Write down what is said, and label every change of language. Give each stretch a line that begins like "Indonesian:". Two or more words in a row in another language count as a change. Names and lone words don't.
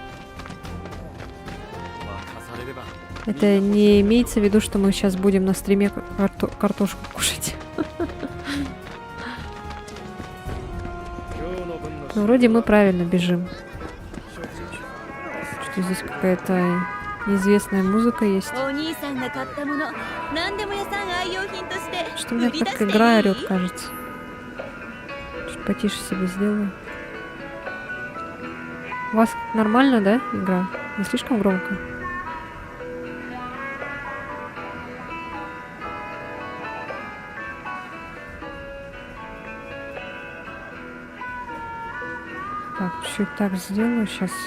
Russian: Это не имеется в виду, что мы сейчас будем на стриме картошку кушать. Ну, вроде мы правильно бежим. Что здесь какая-то неизвестная музыка есть.
Japanese: お兄さんが買ったもの何でも屋さん愛用品として
Russian: Что у меня
Japanese: 売り出し
Russian: как
Japanese: ていい
Russian: игра орёт, кажется. Чуть потише себе сделаю. У вас нормально, да, игра? Не слишком громко? Так, чуть так сделаю сейчас.